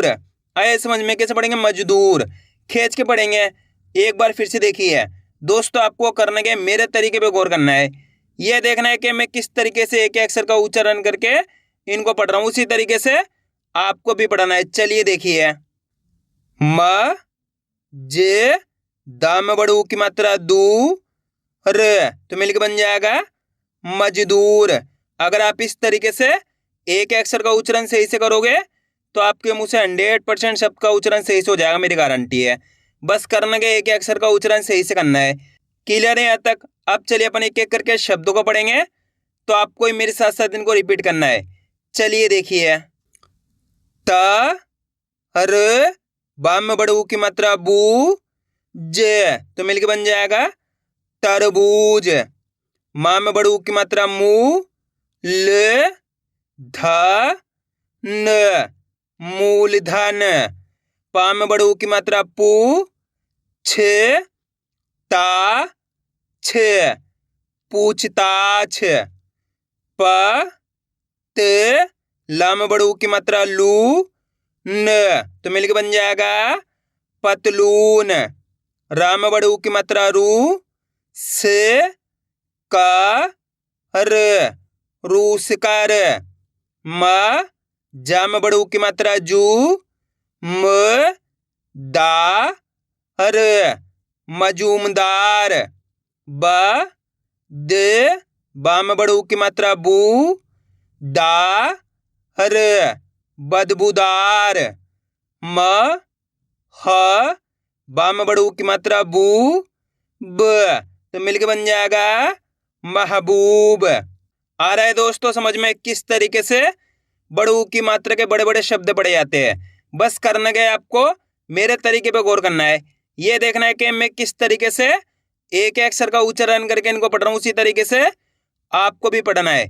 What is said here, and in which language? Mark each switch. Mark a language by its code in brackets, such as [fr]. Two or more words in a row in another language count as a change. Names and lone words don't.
[hi] आए समझ में? कैसे पढ़ेंगे? मजदूर। खींच के पढ़ेंगे। एक बार फिर से देखिए दोस्तों, आपको करने के मेरे तरीके पे गौर करना है। यह देखना है कि मैं किस तरीके से एक अक्षर का उच्चारण करके इनको पढ़ रहा हूँ, उसी तरीके से आपको भी पढ़ना है। चलिए देखिए, म जे। दा में बड़े ऊ की मात्रा दू र, तो मिलके बन जाएगा मजदूर। अगर आप इस तरीके से एक अक्षर का उच्चारण सही से करोगे तो आपके मुंह से 100% शब्द का उच्चारण सही से हो जाएगा, मेरी गारंटी है। बस करना के एक अक्षर का उच्चारण सही से करना है। क्लियर है यहाँ तक? अब चलिए अपन एक एक करके शब्दों को पढ़ेंगे, तो आपको ही मेरे साथ साथ इनको रिपीट करना है। चलिए देखिए, त र बा में बड़े ऊ की मात्रा बू, ज तो मिलके बन जाएगा तरबूज। माँ में बड़े ऊ की मात्रा मू, ल ध न मूलधन। पा में बड़े ऊ की मात्रा पू, छ ता छ पूछताछ। प त ला में बड़े ऊ की मात्रा लू, न तो मिलके बन जाएगा पतलून। रा में बड़े ऊ की मात्रा रू, स क र रूसकर। म जा में बड़े ऊ की मात्रा जू, म दा र मजूमदार। ब द बा में बड़े ऊ की मात्रा बू, दा र बदबूदार। म ह बा में बड़े ऊ की मात्रा बू, ब तो मिलके बन जाएगा महबूब। आ रहा है दोस्तों समझ में किस तरीके से बड़े ऊ की मात्रा के बड़े बड़े शब्द पढ़े जाते हैं? बस करने गए आपको मेरे तरीके पे गौर करना है। ये देखना है कि मैं किस तरीके से एक अक्षर का उच्चारण करके इनको पढ़ रहा हूँ, उसी तरीके से आपको भी पढ़ना है।